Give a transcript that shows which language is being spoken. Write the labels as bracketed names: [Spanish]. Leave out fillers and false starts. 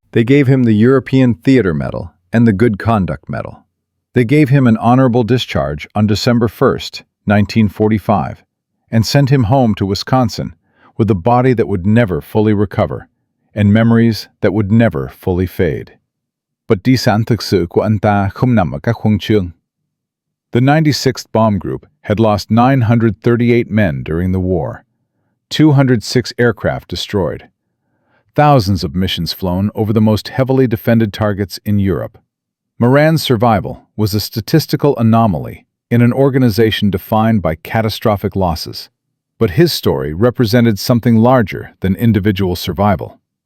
[English] They gave him the European Theater Medal and the Good Conduct Medal. They gave him an honorable discharge on December 1, 1945, and sent him home to Wisconsin with a body that would never fully recover and memories that would never fully fade. But [Vietnamese] di sản thực sự của anh ta không nằm ở các huân chương. [English] The 96th Bomb Group had lost 938 men during the war, 206 aircraft destroyed, thousands of missions flown over the most heavily defended targets in Europe. Moran's survival was a statistical anomaly in an organization defined by catastrophic losses, but his story represented something larger than individual survival.